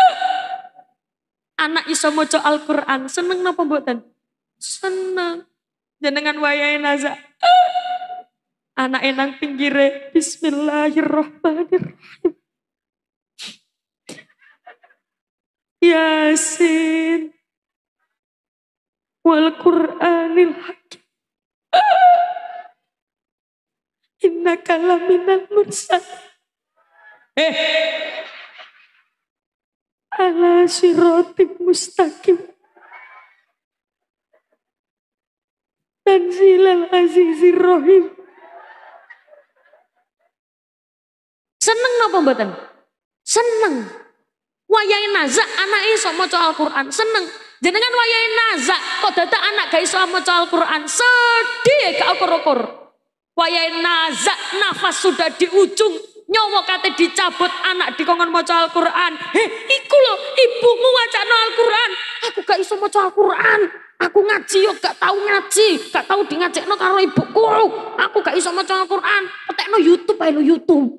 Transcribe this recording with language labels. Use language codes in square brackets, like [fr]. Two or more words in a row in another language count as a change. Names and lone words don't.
[jv] Anak iso maca Al-Qur'an, seneng napa mboten? Seneng. Jenengan wayahe naza. Anak enang pinggire. [ar] Bismillahirrahmanirrahim. Yasin. والقرآن الحكيم. إنك لمن المرسلين. على صراط مستقيم. تنزيل العزيز الرحيم. [jv] Seneng napa mboten? Seneng. Wayahe nazak anake iso maca Al-Qur'an, seneng. Jenengan wayahe nazak kok dadak anak gak iso maca Al-Qur'an, sedih gak ukur-ukur. Wayahe nazak [id] nafas sudah di ujung, [jv] nyawa kate dicabut anak dikongkon maca Al-Qur'an. Iku lho ibumu wacana Al-Qur'an. Aku gak iso maca Al-Qur'an. Aku ngaji yo gak tau ngaji, gak tau di ngajekno karo ibuku. Aku gak iso maca Al-Qur'an. Petekno YouTube ae lho YouTube.